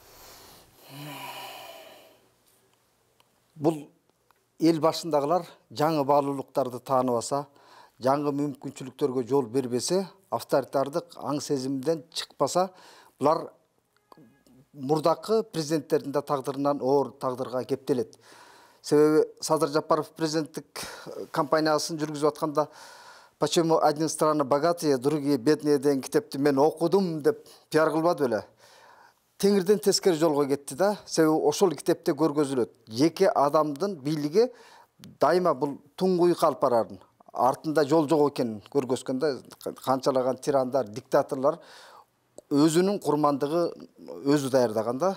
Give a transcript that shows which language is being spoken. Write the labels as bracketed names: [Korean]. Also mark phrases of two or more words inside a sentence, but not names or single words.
[Kyrgyz] Бул эл башындагылар жаңы баалуулуктарды тааныбаса, жаңы мүмкүнчүлүктөргө жол бербесе, авторитардык аң сезимден чыкпаса, булар мурдакы президенттердин да тагдырынан оор тагдырга кептелет. Себеби Садыр Жапаров президенттик кампаниясын жүргүзүп атканда «Почему одни страны богатые, другие бедные» деген китепти мен окудум деп пиар кылбады беле. Теңирден тескери жолго кетти да. Себеби ошол китепте көргөзүлөт. Жеке адамдын бийлиги дайыма бул туңгуй калып барарын, артында жол жок экенин көргөзгөн да. Канчалаган тирандар, диктаторлор өзүнүн курмандыгы өзү даярдаган да.